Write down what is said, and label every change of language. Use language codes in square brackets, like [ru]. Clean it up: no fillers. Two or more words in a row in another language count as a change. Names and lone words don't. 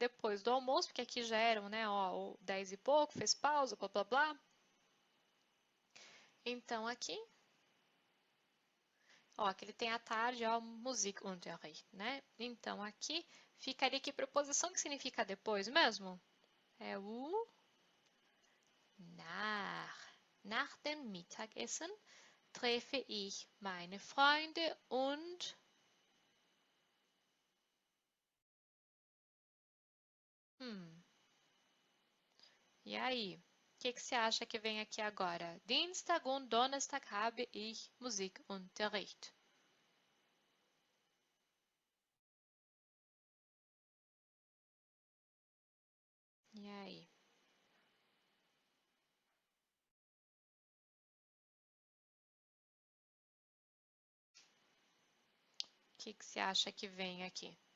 [pt] Depois do almoço, porque aqui já eram, né? Ó, 10 e pouco, fez pausa, blá blá blá. Então, aqui, ó, que ele tem à tarde, ó, Musikunterricht, né? Então, aqui ficaria que preposição que significa depois mesmo? É o nach. [de] Nach dem Mittagessen treffe ich meine Freunde und [pt] e aí? O que você acha que vem aqui agora? [de] Dienstag und Donnerstag habe ich Musikunterricht. [pt] E aí? O que você acha que vem aqui?